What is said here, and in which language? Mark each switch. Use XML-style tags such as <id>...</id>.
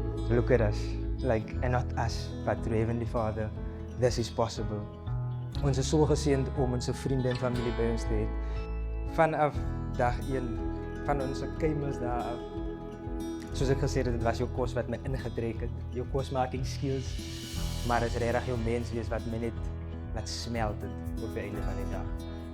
<en>Look at us, and not us, but through Heavenly Father, this is possible.</en> <af>Ons is so geseënd om ons vriende en familie by ons te hê. Vanaf dag 1, van ons keimels daar af. Soos ek gesê het, dit was jou kos wat my ingetrek het, jou kosmaking skills, maar is regtig jou mens wees wat my net laat smelt het op die einde van die dag.</af>